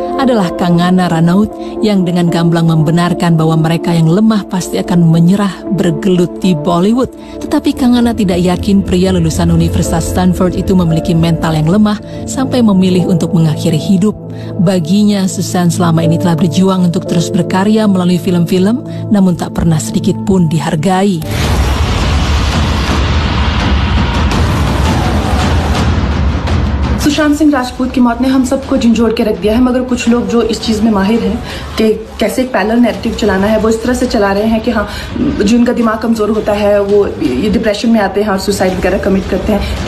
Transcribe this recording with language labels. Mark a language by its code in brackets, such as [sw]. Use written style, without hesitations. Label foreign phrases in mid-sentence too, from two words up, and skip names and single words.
[id] adalah Kangana Ranaut yang dengan gamblang membenarkan bahwa mereka yang lemah pasti akan menyerah bergelut di Bollywood. Tetapi Kangana tidak yakin pria lulusan Universitas Stanford itu memiliki mental yang lemah sampai memilih untuk mengakhiri hidup. Baginya, Susan selama ini telah berjuang untuk terus berkarya melalui film-film, namun tak pernah sedikit pun dihargai. [hi] सुशांत सिंह राजपूत की मौत ने हम सबको झंझोड़ के रख दिया है, मगर कुछ लोग जो इस चीज़ में माहिर हैं कि कैसे एक [en] parallel narrative [hi] चलाना है, वो इस तरह से चला रहे हैं कि हाँ, जिनका दिमाग कमज़ोर होता है वो ये डिप्रेशन में आते हैं और सुसाइड वगैरह कमिट करते हैं।